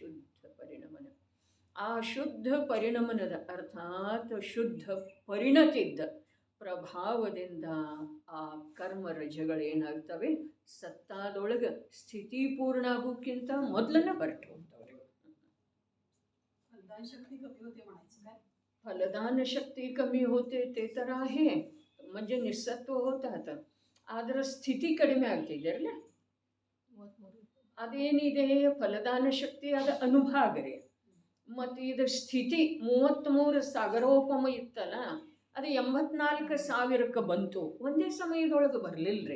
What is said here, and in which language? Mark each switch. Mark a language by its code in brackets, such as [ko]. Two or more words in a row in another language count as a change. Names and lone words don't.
[kn] ಆ ಶುದ್ಧ ಪರಿಣಮನದ ಅರ್ಥಾತ್ ಶುದ್ಧ ಪರಿಣತಿದ್ದ ಪ್ರಭಾವದಿಂದ ಆ ಕರ್ಮ ರಜಗಳೇನಾಗ್ತವೆ? ಸತ್ತಾದೊಳಗೆ ಸ್ಥಿತಿ ಪೂರ್ಣ ಆಗೋಕ್ಕಿಂತ ಮೊದಲನ್ನ ಹೊರಟು ಹೋಗ್ತವ್ರೆ. [mr] फलदान शक्ती कमी होते ते तर आहे, म्हणजे निस्सत्व होतात. [kn] ಆದ್ರೆ ಸ್ಥಿತಿ ಕಡಿಮೆ ಆಗ್ತಿದೆಯಲ್ಲ, ಅದೇನಿದೆ ಫಲದಾನ ಶಕ್ತಿ ಅದು ಅನುಭಾಗ ರೀ. ಮತ್ತು ಇದು ಸ್ಥಿತಿ 33 ಸಾಗರೋಪಮ ಇತ್ತಲ್ಲ, ಅದು 84,000 ಬಂತು. ಒಂದೇ ಸಮಯದೊಳಗೆ ಬರಲಿಲ್ಲರಿ.